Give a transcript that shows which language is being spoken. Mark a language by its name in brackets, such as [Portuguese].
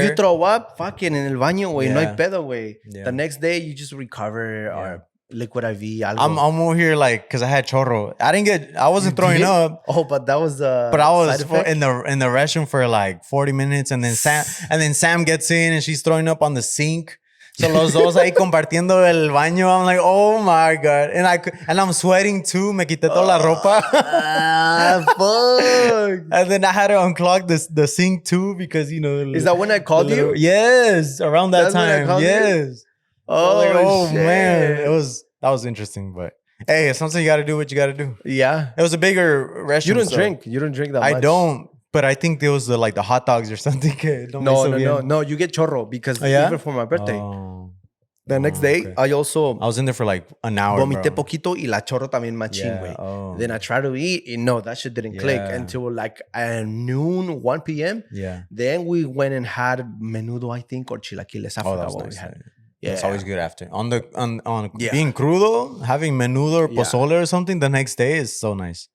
[English] If you throw up, fucking [Spanish] en el baño, güey, no hay pedo, güey. [English] Yeah. The next day you just recover or liquid IV. [Spanish] Algo. [English] I'm over here like because I had chorro. I wasn't throwing up. Oh, but that was the. But I was in the restroom for like 40 minutes, and then Sam gets in and she's throwing up on the sink. [Spanish] So los dos ahí compartiendo el baño. [English] I'm like, oh my god, and I'm sweating too. [Spanish] Me quité toda la ropa. [English] Fuck. And then I had to unclog the sink too because you know. Is that when I called you? Yes, around that time. Yes. Oh, like, shit. Man, that was interesting, but hey, it's something you got to do what you got to do. Yeah, it was a bigger restaurant. You don't drink that much. I don't, but I think there was the hot dogs or something. No. You get chorro because even for my birthday. The next day, I was in there for like an hour. [Spanish] Vomité poquito y la chorro también machín, güey. [English] Then I tried to eat and no, that shit didn't click until like noon, 1 p.m. Yeah. Then we went and had menudo, I think, or chilaquiles. I forgot what we had. Yeah, it's always good after. On being crudo, having menudo or pozole or something the next day is so nice.